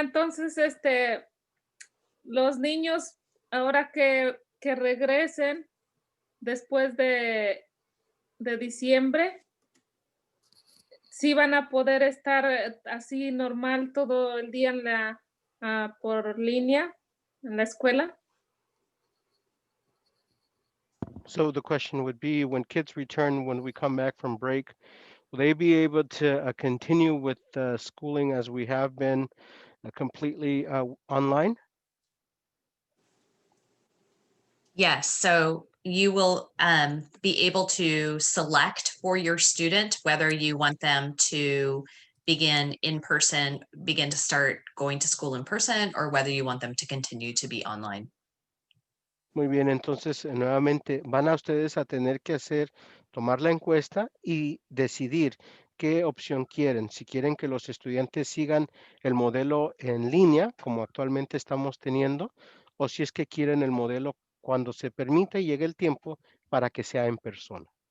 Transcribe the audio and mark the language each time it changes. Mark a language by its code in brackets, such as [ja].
[es] Entonces, los niños, ahora que regresen después de diciembre, sí van a poder estar así normal todo el día por línea en la escuela. [en] So the question would be, when kids return, when we come back from break, will they be able to continue with schooling as we have been completely online? Yes, so you will be able to select for your student whether you want them to begin to start going to school in person, or whether you want them to continue to be online. [es] Muy bien, entonces nuevamente van a ustedes a tener que tomar la encuesta y decidir qué opción quieren. Si quieren que los estudiantes sigan el modelo en línea, como actualmente estamos teniendo, o si es que quieren el modelo cuando se permita y llegue el tiempo para que sea en persona.